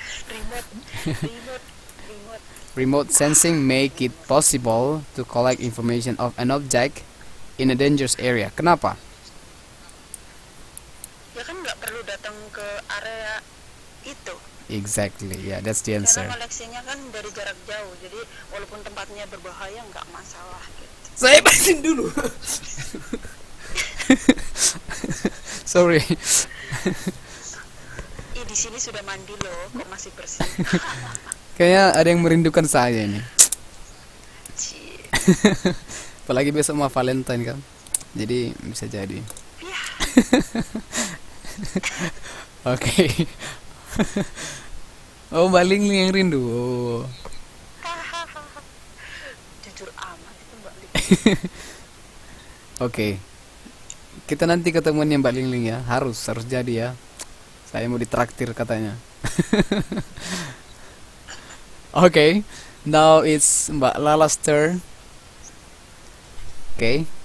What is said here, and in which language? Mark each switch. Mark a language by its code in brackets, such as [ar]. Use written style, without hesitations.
[en] Remote. Remote sensing make it possible to collect information of an object in a dangerous area. [id] Kenapa? Ya kan nggak perlu datang ke area itu. [en] Exactly, yeah, that's the answer. [id] Karena koleksinya kan dari jarak jauh, jadi walaupun tempatnya berbahaya nggak masalah gitu. Saya batin dulu. [en] Sorry. [id] Di sini sudah mandi loh, kok masih bersih. Kayaknya ada yang merindukan saya ini. Cie. Apalagi besok mau Valentine kan. Jadi bisa jadi. Ya. Oke. Oh, Mbak Lingling yang rindu. Oh. Jujur amat itu Mbak Ling. Oke. Kita nanti ketemuannya Mbak Lingling ya. Harus jadi ya. Saya mau ditraktir katanya. [en] Okay. Now it's Mbak Lala's turn. Okay.